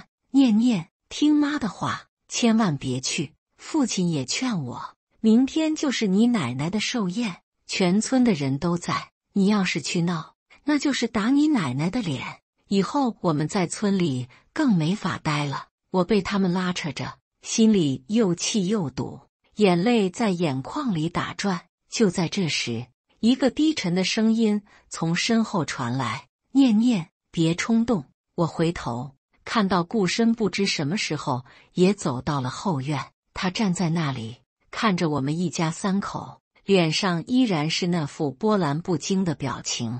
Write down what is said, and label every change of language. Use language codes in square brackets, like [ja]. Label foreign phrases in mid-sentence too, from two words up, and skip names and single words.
[zh] 念念，聽媽的話，千萬別去。父親也勸我，明天就是你奶奶的壽宴，全村的人都在，你要是去鬧，那就是打你奶奶的臉。以後我們在村裡更沒法待了。我被他們拉扯着，心裡又氣又堵，眼淚在眼眶裡打轉。就在這時，一個低沉的聲音從身後傳來：念念，別衝動。我回頭看到顧深不知什麼時候也走到了後院，他站在那裡看着我們一家三口，臉上依然是那副波瀾不驚的表情。